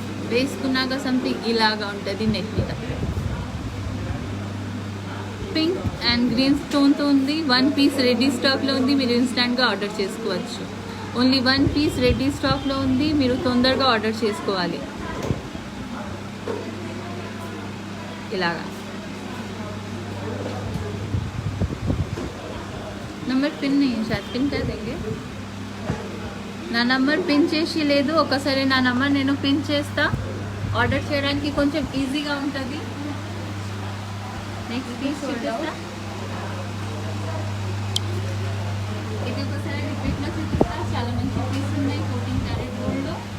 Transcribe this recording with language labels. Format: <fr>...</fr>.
<te>వేసుకున్నాక సంథింగ్ ఇలాగా ఉంటుంది నెక్ మీద. పింక్ అండ్ గ్రీన్ స్టోన్తో ఉంది. 1 పీస్ రెడీ స్టాక్లో ఉంది, మీరు ఇన్స్టెంట్గా ఆర్డర్ చేసుకోవచ్చు. ఓన్లీ 1 పీస్ రెడీ స్టాక్లో ఉంది, మీరు తొందరగా ఆర్డర్ చేసుకోవాలి.</te> <hi>ఇలాగా नंबर पिन नहीं है शायद, पिन कर देंगे.</hi> <te>నా నంబర్ పిన్ చేసి లేదు. ఒకసారి నా నంబర్ నేను పిన్ చేస్తా, ఆర్డర్ చేయడానికి కొంచెం ఈజీగా ఉంటుంది. నెక్స్ట్ పీస్ చూపిస్తా. ఇది ఒకసారి రిపీట్లో చూపిస్తా. చాలా మంచి పీస్ ఉన్నాయి 14 క్యారెట్ గోల్డ్లో.</te>